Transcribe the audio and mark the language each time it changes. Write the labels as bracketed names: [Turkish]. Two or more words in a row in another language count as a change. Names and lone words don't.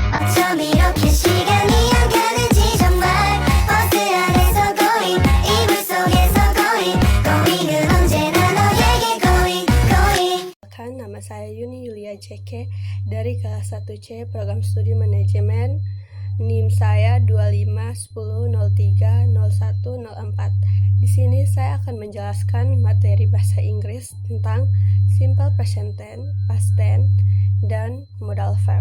[Korean] 좀 이렇게 시간이 안 가는지 정말 버스 안에서 going 이불 속에서 going은 언제나 너에게 going. [Indonesian] Nama saya Yuni Yulia JK dari kelas 1C Program Studi Manajemen. NIM saya 2510030104. Di sini saya akan menjelaskan materi bahasa Inggris tentang [English] simple present tense, past tense, [Indonesian] dan [English] modal verb.